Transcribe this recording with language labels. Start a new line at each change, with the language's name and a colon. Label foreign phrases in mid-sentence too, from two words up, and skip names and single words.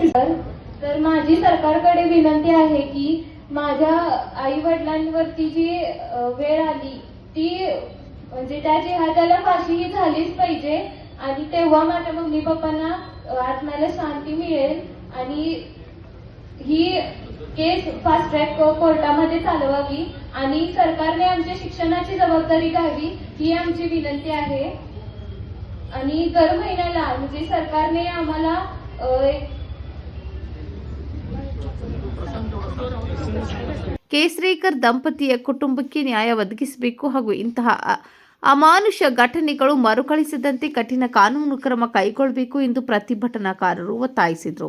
Marathi: तर माझी सरकारकडे विनंती आहे की माझ्या आई वडिलांवरती जी वेळ आली ती म्हणजे त्या जिहाद्याला फाशी ही झालीच पाहिजे आणि तेव्हा माझ्या मम्मी पप्पांना आत्म्याला शांती मिळेल आणि ही केस
English: fast track
Marathi: कोर्टामध्ये चालवावी आणि सरकारने आमच्या शिक्षणाची जबाबदारी घ्यावी ही आमची विनंती आहे. आणि दर महिन्याला म्हणजे सरकारने आम्हाला
Kannada: ಕೇಸರೇಕರ್ ದಂಪತಿಯ ಕುಟುಂಬಕ್ಕೆ ನ್ಯಾಯ ಒದಗಿಸಬೇಕು ಹಾಗೂ ಇಂತಹ ಅಮಾನುಷ ಘಟನೆಗಳು ಮರುಕಳಿಸದಂತೆ ಕಠಿಣ ಕಾನೂನು ಕ್ರಮ ಕೈಗೊಳ್ಳಬೇಕು ಎಂದು ಪ್ರತಿಭಟನಾಕಾರರು ಒತ್ತಾಯಿಸಿದರು.